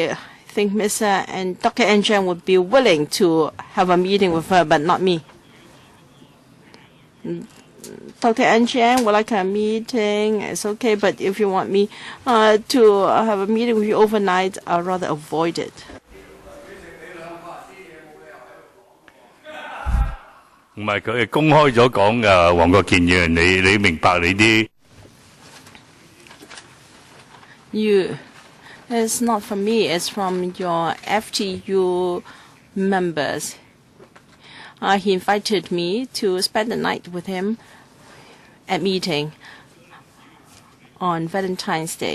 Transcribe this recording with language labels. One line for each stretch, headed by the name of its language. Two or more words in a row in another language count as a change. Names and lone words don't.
English: I think Mr. and Dr. N. would be willing to have a meeting with her, but not me. Dr. N. would like a meeting. It's okay, but if you want me to have a meeting with you overnight, I'd rather avoid it.
Cantonese: 唔係佢公開咗講㗎，黃國健議員，你明白你啲
English: It's not from me. It's from your FTU members. He invited me to spend the night with him at meeting on Valentine's Day.